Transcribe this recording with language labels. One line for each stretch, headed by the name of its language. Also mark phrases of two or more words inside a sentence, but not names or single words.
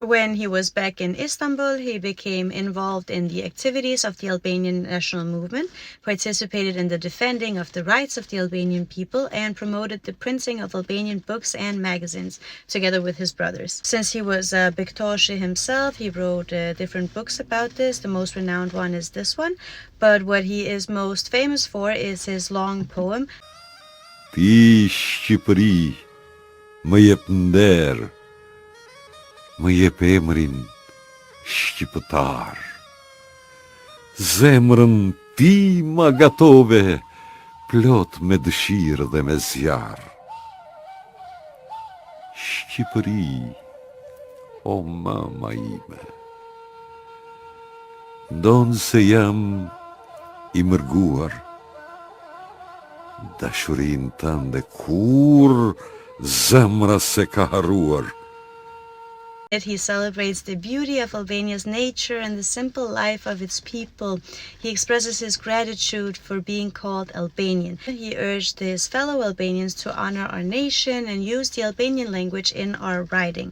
English: When he was back in Istanbul, he became involved in the activities of the Albanian national movement, participated in the defending of the rights of the Albanian people, and promoted the printing of Albanian books and magazines, together with his brothers. Since he was a Bektashi himself, he wrote different books about this. The most renowned one is this one, but what he is most famous for is his long poem,
Albanian: Ti Shqipëri, më jep nder, më jep emrin shqiptar. Zemrën ti ma gatove, plot me dëshirë dhe me zjarë. Shqipëri, o mama ime, ndonë se jam i mërguar, dashurin tënde kur zemra se ka harruar.
English: He celebrates the beauty of Albania's nature and the simple life of its people. He expresses his gratitude for being called Albanian. He urged his fellow Albanians to honor our nation and use the Albanian language in our writing.